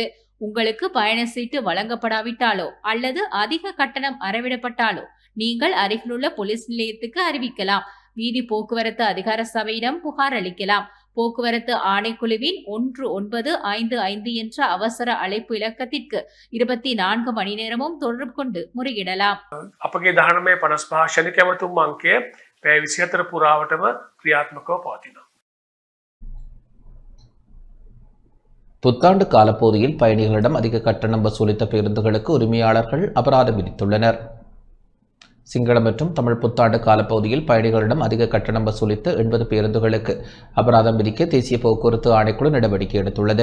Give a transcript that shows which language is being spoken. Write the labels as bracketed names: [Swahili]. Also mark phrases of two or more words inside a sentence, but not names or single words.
[Tamil] உங்களுக்கு பயண சீட்டு வழங்கப்படாவிட்டாலோ அல்லது அதிக கட்டணம் அறவிடப்பட்டாலோ நீங்கள் அருகிலுள்ள போலீஸ் நிலையத்துக்கு அறிவிக்கலாம். வீதி போக்குவரத்து அதிகார சபையிடம் புகார் அளிக்கலாம். போக்குவரத்து ஆணைக்குழுவின் 1955 என்ற அவசர அழைப்பு இலக்கத்திற்கு 24 மணி நேரமும் தொடர்பு கொண்டு முறையிடலாம். [Sinhala] අපගේ 1955 ශනික ඇමතුම් අංකය පැය 24 පුරාවටම ක්‍රියාත්මකව පවතිනවා. [Tamil] புத்தாண்டு காலப்பகுதியில் பயணிகளிடம் அதிக கட்டணம் வசூலித்த பேருந்துகளுக்கு உரிமையாளர்கள் அபராதம் விதித்துள்ளனர். சிங்கள மற்றும் தமிழ் புத்தாண்டு காலப்பகுதியில் பயணிகளிடம் அதிக கட்டணம் வசூலித்த 80 பேருந்துகளுக்கு அபராதம் விதிக்க தேசிய போக்குவரத்து ஆணைக்குழு நடவடிக்கை எடுத்துள்ளது.